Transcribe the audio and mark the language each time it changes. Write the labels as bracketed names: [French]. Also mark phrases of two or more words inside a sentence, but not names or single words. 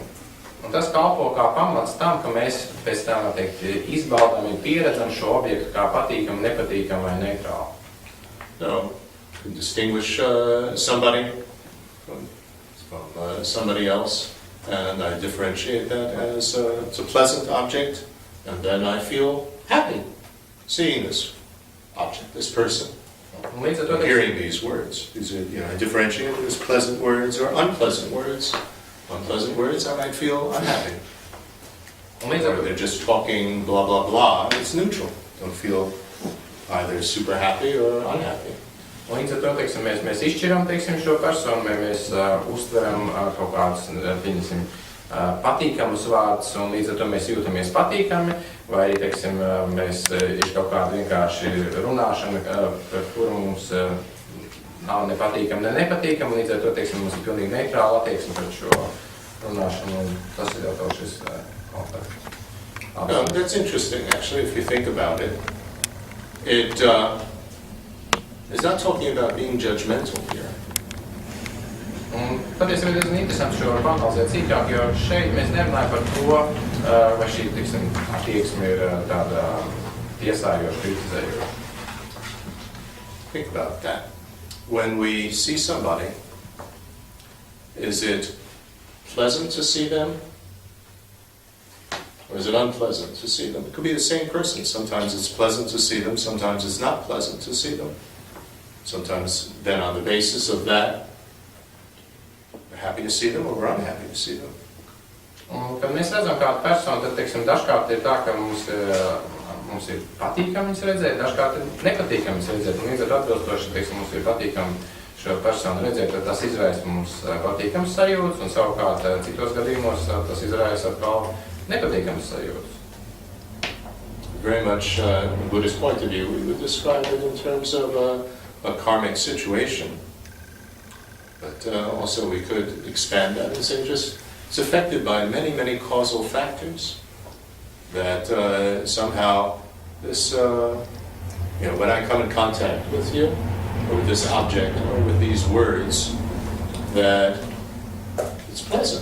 [Latvian] Un tas kalpo kā pamats tam, ka mēs pēc tam, teikt, izbaudām un pieredzam šo objektu kā patīkamu, nepatīkamu vai neitrālu. [English] No, you distinguish somebody from somebody else, and I differentiate that as it's a pleasant object. And then I feel happy seeing this object, this person, hearing these words. I differentiate it as pleasant words or unpleasant words. Unpleasant words, I might feel unhappy. Or they're just talking blah, blah, blah. It's neutral. don't feel either super happy or unhappy. [Latvian] Un līdz ar to, teiksim, mēs izšķiram, teiksim, šo personu, vai mēs uztveram kaut kādus, pieņemsim, patīkamus vārdus, un līdz ar to mēs jūtamies patīkami, vai arī, teiksim, mēs ir kaut kāda vienkārši runāšana, par kuru mums nav nepatīkami, ne nepatīkami, līdz ar to, teiksim, mums ir pilnīgi neitrāla attieksme pret šo runāšanu, un tas ir jau šis kontakts. [English] No, that's interesting, actually, if you think about it. It's not talking about being judgmental here. [Latvian] Un patiesībā ir diezgan interesanti šo panalizēt cīkāk, jo šeit mēs nerunājam par to, vai šī, tiksim, attieksme ir tāda tiesājoša, kritizējoša. [English] Think about that. When we see somebody, is it pleasant to see them? Or is it unpleasant to see them? It could be the same person. Sometimes it's pleasant to see them, sometimes it's not pleasant to see them. Sometimes then on the basis of that, we're happy to see them or we're unhappy to see them. [Latvian] Un, kad mēs redzam kādu personu, tad, teiksim, dažkārt ir tā, ka mums ir patīkami viņus redzēt, dažkārt ir nepatīkami viņus redzēt. Un līdz ar atbilstoši, teiksim, mums ir patīkami šo personu redzēt, tad tas izraisa mums patīkams sajūtas, un savukārt citos gadījumos tas izraisa atkal nepatīkams sajūtas. [English] Very much from a Buddhist point of view, we would describe it in terms of a karmic situation. But also we could expand that and say just it's affected by many, many causal factors. That somehow this, when I come in contact with you, or with this object, or with these words, that it's pleasant.